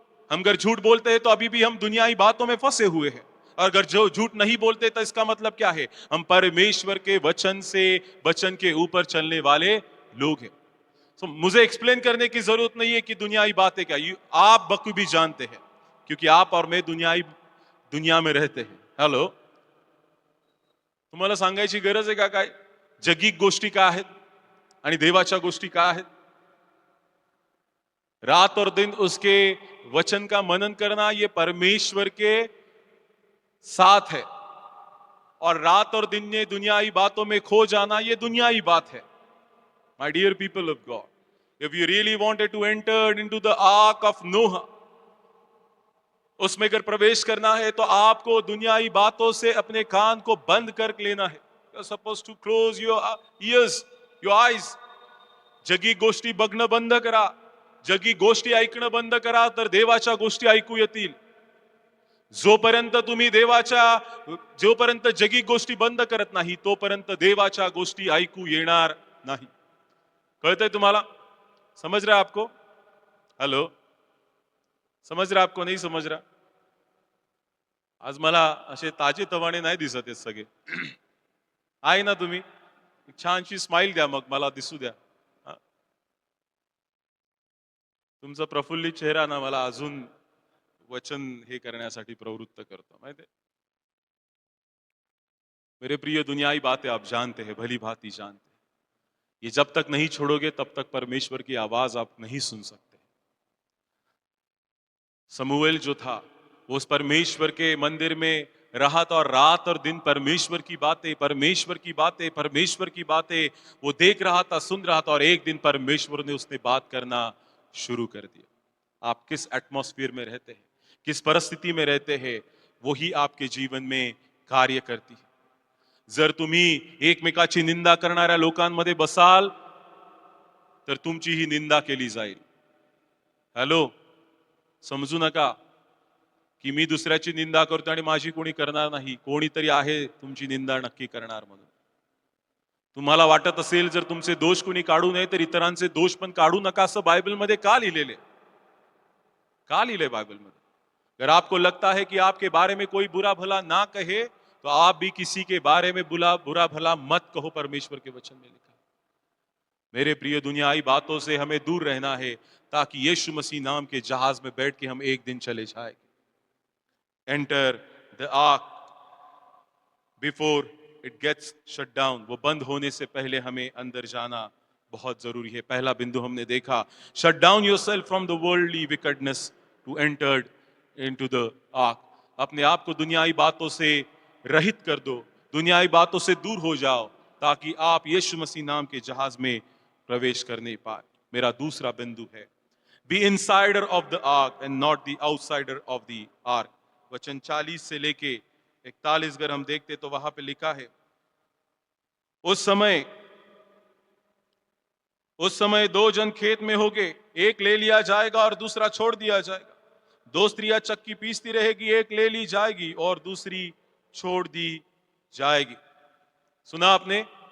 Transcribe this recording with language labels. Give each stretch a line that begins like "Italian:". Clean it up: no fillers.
Hindi: हम अगर झूठ बोलते हैं तो अभी भी हम दुनियाई बातों में फंसे हुए हैं. और अगर जो झूठ नहीं बोलते तो इसका मतलब क्या है? हम परमेश्वर के वचन से, वचन के ऊपर चलने वाले लोग हैं. तो मुझे एक्सप्लेन करने की जरूरत नहीं है कि दुनियाई बातें क्या. आप बखूबी जानते हैं, क्योंकि आप और मैं दुनिया में रहते हैं.
Marathi: हेलो, तुम्हाला सांगायची गरज आहे का काय? जगिक गोष्टी काय आहेत आणि देवाच्या गोष्टी काय आहेत?
Hindi: रात और दिन उसके वचन का मनन करना, ये परमेश्वर के साथ है. और रात और दिन ने दुनियाई बातों में खो जाना, ये दुनियाई बात है.
English: My dear people of God, if you really wanted to enter into the ark of Noah,
Hindi: उसमें अगर प्रवेश करना है तो आपको दुनियाई बातों से अपने कान को बंद कर लेना है.
English: You're supposed to close your ears, your eyes.
Marathi: जगी गोष्टी बघणं बंद करा, जगी गोष्टी ऐकणं बंद करा, तर देवाच्या गोष्टी ऐकू येतील. जोपर्यंत तुम्ही जोपर्यंत जगी गोष्टी बंद करत नाही, तोपर्यंत देवाच्या गोष्टी ऐकू येणार नाही. कळतंय तुम्हाला?
Hindi: समझ रहा है आपको? हेलो, समझ रहा आपको? नहीं समझ रहा?
Marathi: आज मला असे ताजे तवाने नाही दिसत आहेत सगळे. आहे ना तुम्ही? एक छानशी स्माइल द्या, मग मला दिसू द्या. तुमचा प्रफुल्लित चेहरा ना मला अजून वचन हे करण्यासाठी प्रवृत्त करतो, माहिती है?
Hindi: मेरे प्रिय, दुनियाई बातें आप जानते हैं, भली भांति जानते हैं. ये जब तक नहीं छोड़ोगे तब तक परमेश्वर की आवाज आप नहीं सुन सकते. समूएल जो था, वो उस परमेश्वर के मंदिर में रहा था, और रात और दिन परमेश्वर की बातें, परमेश्वर की बातें, परमेश्वर की बातें वो देख रहा था, सुन रहा था. और एक दिन परमेश्वर ने उसने बात करना शुरू कर दिया. आप किस एटमॉस्फेयर में रहते हैं, किस परिस्थिती में रहते हैं, वही आपके जीवन में कार्य करती है.
Marathi: जर तुम्ही एकमेकाची निंदा करणाऱ्या लोकांमध्ये बसाल तर तुमची ही निंदा केली जाईल. हॅलो, समजू नका की मी दुसऱ्याची निंदा करतो आणि माझी कोणी करणार नाही. कोणीतरी आहे तुमची निंदा नक्की करणार म्हणून. तुम्हाला वाटत असेल जर तुमचे दोष कोणी काढू नये तर इतरांचे दोष पण काढू नका, असं बायबलमध्ये का लिहिलेले? का लिहिले बाइबलमध्ये?
Hindi: अगर आपको लगता है कि आपके बारे में कोई बुरा भला ना कहे, तो आप भी किसी के बारे में बुरा भला मत कहो, परमेश्वर के वचन में लिखा है. मेरे प्रिय, दुनियाई बातों से हमें दूर रहना है, ताकि यीशु मसीह नाम के जहाज में बैठ के हम एक दिन चले जाएंगे.
English: enter the ark before it gets shut down.
Hindi: वो बंद होने से पहले हमें अंदर जाना बहुत जरूरी है. पहला बिंदु हमने देखा,
English: shut down yourself from the worldly wickedness to enter into the ark.
Hindi: अपने आप को दुनियाई बातों से रहित कर दो, दुनियाई बातों से दूर हो जाओ, ताकि आप यीशु मसीह नाम के जहाज में प्रवेश करने पाए. मेरा दूसरा बिंदु है,
English: be insider of the ark and not the outsider of the ark.
Hindi: वचन 40 से लेके 41 अगर हम देखते तो वहां पे लिखा है, उस समय दो जन खेत में होंगे, एक ले लिया जाएगा और दूसरा छोड़ दिया जाएगा. दो स्त्रियां चक्की पीसती रहेगी, एक ले ली जाएगी और दूसरी छोड़ दी जाएगी. सुना आपने?